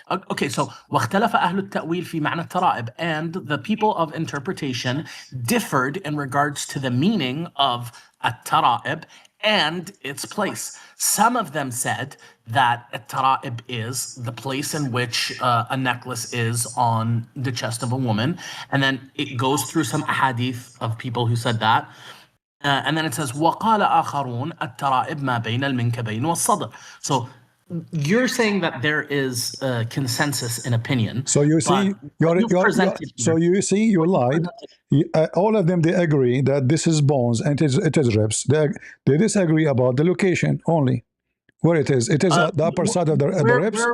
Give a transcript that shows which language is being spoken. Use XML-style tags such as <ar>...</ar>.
<en>Okay, so</en> <ar>واختلف أهل التأويل في معنى الترائب,</ar> <en>and the people of interpretation differed in regards to the meaning of الترائب and its place. Some of them said that الترائب is the place in which a necklace is on the chest of a woman, and then it goes through some ahadith of people who said that. And then it says</en> <ar>وقال آخرون الترائب ما بين المنكبين والصدر.</ar> <en>So you're saying that there is a consensus in opinion. So you see, you lied. All of them they agree that this is bones and it is ribs. They disagree about the location only. Where it is at the upper side of the ribs.</en>